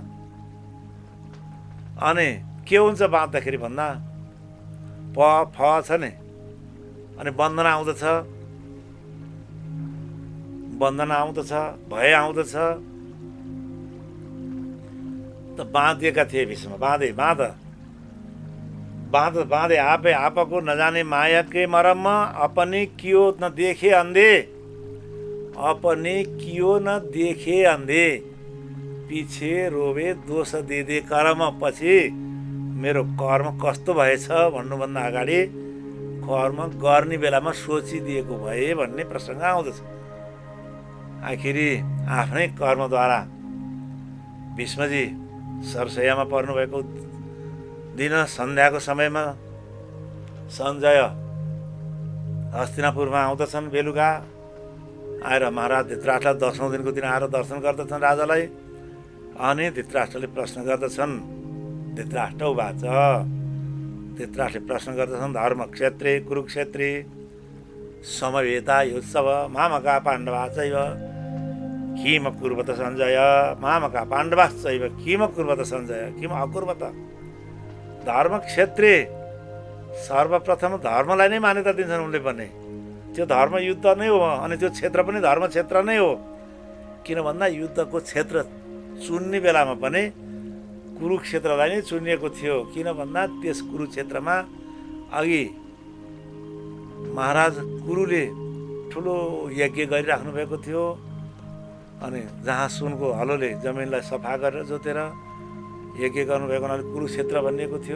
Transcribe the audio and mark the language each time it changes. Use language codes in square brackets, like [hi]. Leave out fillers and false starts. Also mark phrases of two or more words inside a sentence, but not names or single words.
[ne] अनि के हुन्छ बाँध्दाखेरि भन्दा प फ छ नि, अनि बन्धना आउँदछ, बन्धना आउँदछ, भय आउँदछ। त बाँधिएका थिए भीष्म। [hi] बाँधे आपे आपको नजाने माया के मरम। अपने कियो न देखे अंधे, अपने कियो न देखे अंधे, पिछे रोवे दोष दे कर्म। [ne] पछि मेरो कर्म कस्तो भएछ भन्नुभन्दा अगाडि कर्म गर्ने बेलामा सोचिदिएको भए भन्ने प्रसङ्ग आउँदछ। आखिरी आफ्नै कर्मद्वारा भीष्मजी सरसैयामा पर्नुभएको दिन सन्ध्याको समयमा सञ्जय हस्तिनापुरमा आउँदछन्। बेलुका आएर महाराज धृतराष्ट्रलाई 10औं दिनको दिन आएर दर्शन गर्दछन् राजालाई। अनि धृतराष्ट्रले प्रश्न गर्दछन्, धृतराष्ट्रवाच, धृतराष्ट्रले प्रश्न गर्दछन्, [sa] धर्म क्षेत्रे कुरुक्षेत्रे समवेता योत्सव मामका पाण्डवा चैव किम कुर्वत सञ्जय मामका पाण्डवाश्चैव किम कुर्वत सञ्जय किम अकुर्वत। धर्म क्षेत्रे [ne] सर्वप्रथम धर्मलाई नै मान्यता दिन्छन् उनले पनि। त्यो धर्म युद्ध नै हो अनि त्यो क्षेत्र पनि धर्म क्षेत्र नै हो। किन भन्दा युद्धको क्षेत्र चुन्ने बेलामा पनि कुरुक्षेत्रलाई नै चुनिएको थियो। किन भन्दा त्यस कुरुक्षेत्रमा अघि महाराज कुरुले ठुलो यज्ञ गरिराख्नु भएको थियो अनि जहाँ सुनको हलोले जमिनलाई सफा गरेर जोतेर यज्ञ गर्नुभएको हुनाले कुरुक्षेत्र भनिएको थियो।